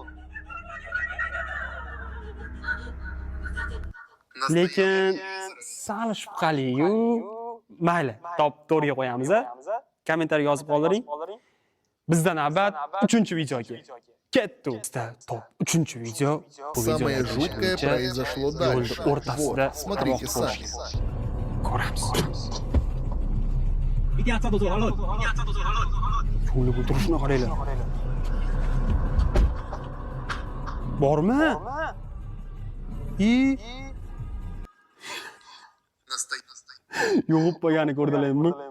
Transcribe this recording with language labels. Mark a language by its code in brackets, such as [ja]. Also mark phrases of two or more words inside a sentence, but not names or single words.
[uz] Lekin sal shubhali-yu. Mayli, top 4 ga qo'yamiz. Kommentariy yozib qoldiring. Bizdan navbat 3-videoga. Ketdi. Bizda top 3-video. [ru] Самое жуткое произошло дальше. Вот, смотрите сами. [uz] Ko'ramiz. Cho'lib o'tirishni qaranglar. Bormi? Yo'qib qo'ygani ko'rdinglarmi?